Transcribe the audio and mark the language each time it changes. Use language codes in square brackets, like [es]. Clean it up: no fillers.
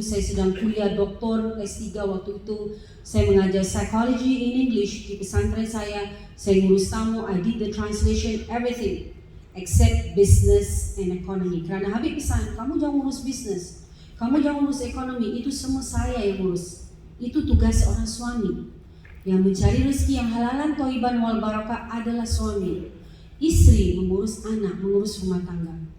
[id] Saya sedang kuliah doktor S3 waktu itu. Saya mengajar [en] psychology in English [id] di pesantren saya. Saya ngurus tamu, [en] I did the translation, everything except business and economy. [id] Kerana Habib pesan, kamu jangan urus business, kamu jangan urus ekonomi, itu semua saya yang urus. Itu tugas seorang suami. Yang mencari rezeki yang halalan thayyiban wal barakah adalah suami. Istri mengurus anak, mengurus rumah tangga.